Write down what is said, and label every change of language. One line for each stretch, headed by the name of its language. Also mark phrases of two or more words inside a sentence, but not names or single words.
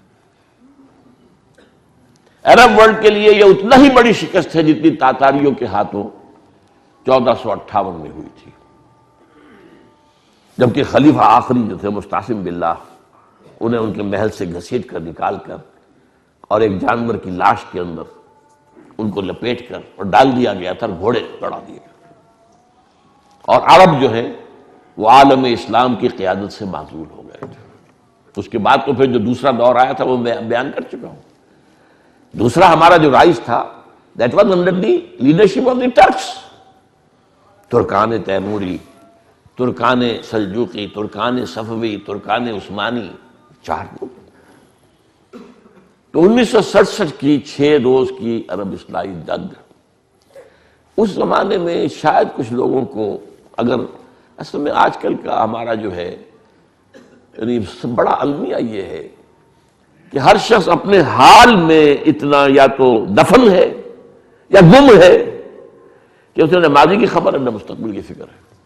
Urdu: عرب ورلڈ کے لیے یہ اتنا ہی بڑی شکست ہے جتنی تاتاریوں کے ہاتھوں 1458 میں ہوئی تھی، جبکہ خلیفہ آخری جو تھے مستعصم باللہ، انہیں ان کے محل سے گھسیٹ کر نکال کر اور ایک جانور کی لاش کے اندر ان کو لپیٹ کر اور ڈال دیا گیا تھا، گھوڑے چڑھا دیے گئے. اور عرب جو ہے وہ عالم اسلام کی قیادت سے معزول ہو گئے تھے. اس کے بعد تو پھر جو دوسرا دور آیا تھا وہ میں بیان کر چکا ہوں. دوسرا ہمارا جو رائج تھا
English: that was under the leadership of the Turks.
Urdu: ترکان تیموری، ترکان سلجوقی، ترکان صفوی، ترکان عثمانی، 4 ملک. تو 1967 کی 6 روز کی عرب اصلاحی جنگ، اس زمانے میں شاید کچھ لوگوں کو، اگر اصل میں آج کل کا ہمارا جو ہے بڑا المیہ یہ ہے کہ ہر شخص اپنے حال میں اتنا یا تو دفن ہے یا گم ہے کہ اسے نہ ماضی کی خبر ہے نہ مستقبل کی فکر ہے.